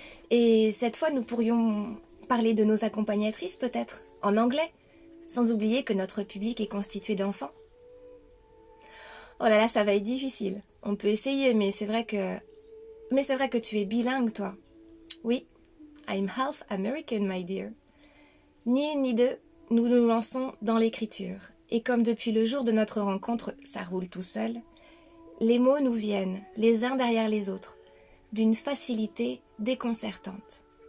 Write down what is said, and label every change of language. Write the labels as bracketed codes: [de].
[fr] Et cette fois, nous pourrions parler de nos accompagnatrices, peut-être, en anglais, sans oublier que notre public est constitué d'enfants. » Oh là là, ça va être difficile. On peut essayer, mais c'est vrai que tu es bilingue, toi. [en] Oui, I'm half American, my dear. [fr] Ni une ni deux, nous nous lançons dans l'écriture. Et comme depuis le jour de notre rencontre, ça roule tout seul, les mots nous viennent, les uns derrière les autres, d'une facilité déconcertante.